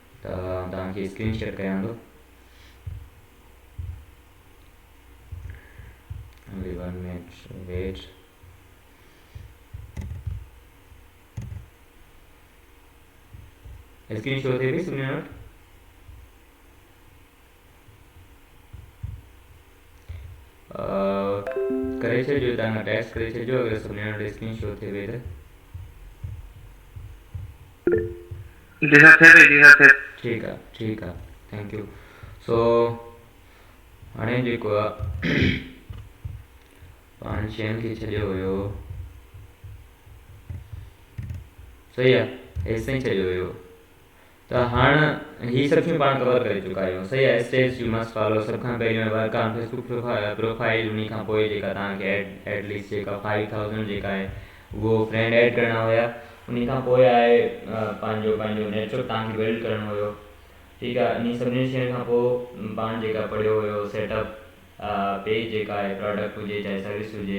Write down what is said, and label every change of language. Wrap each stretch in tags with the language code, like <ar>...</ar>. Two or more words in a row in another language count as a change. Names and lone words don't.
<sd>तव्हांखे स्क्रीनशॉट कयां थो।</sd> <en>only 1 minute wait। screen show</en> <sd>थिए पई सुनियो नोट। करे छॾियो, तव्हां टेक्स्ट करे छॾियो अगरि सुनियो नोट</sd> <en>screen show</en> <sd>थिए पई त। जी सर थिए पई, जी सर थिए। ठीकु आहे, ठीकु आहे,</sd> <en>thank you.</en> <sd>सो हाणे जेको आहे पाण शयुनि खे छॾियो हुयो, सही आहे, हेसि ताईं छॾियो हुयो। त हाणे ही सभु शयूं पाण कवर करे चुका आहियूं, सही आहे।</sd> <en>steps you must follow.</en> <sd>सभ खां पहिरियों</sd> <en>work on Facebook profile,</en> <sd>उन खां पोइ जेका तव्हांखे एटलीस्ट जेका 5000 जेका आहे उहो</sd> <en>friend add</en> <sd>करणा हुया। उन खां पोइ आहे पंहिंजो नेटवर्क तव्हांखे बिल्ड करणो हुयो, ठीकु आहे। इन सभिनी शयुनि खां पोइ पाण जेका पढ़ियो हुयो</sd> <en>setup page</en> <sd>जेका आहे, प्रोडक्ट हुजे चाहे सर्विस हुजे।</sd>